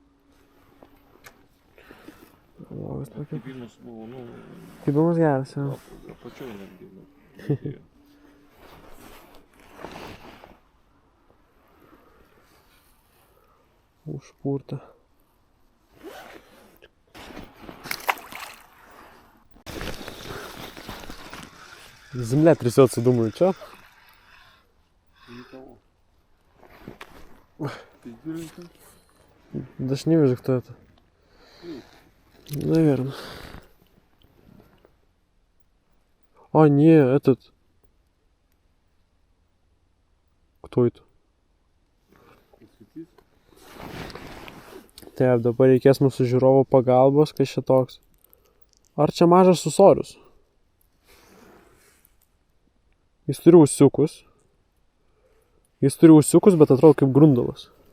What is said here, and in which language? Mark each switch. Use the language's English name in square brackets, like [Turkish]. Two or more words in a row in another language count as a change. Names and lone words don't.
[Lithuanian] Neblogas pakiukas. Kibimas buvo, nu... Kibimas geras, jau. Apačioj netgi. Užpurta. [Russian] Земля трясется, думаю, чё? Никого. Ты видишь это? Даже не вижу, кто это. Наверное. А, не, этот. Кто это? [Lithuanian] Taip, dabar reikės mūsų žiūrovo pagalbos, kas čia toks. Ar čia mažas ūsorius? Jis turi ūsiukus. Bet atrodo kaip grundalas.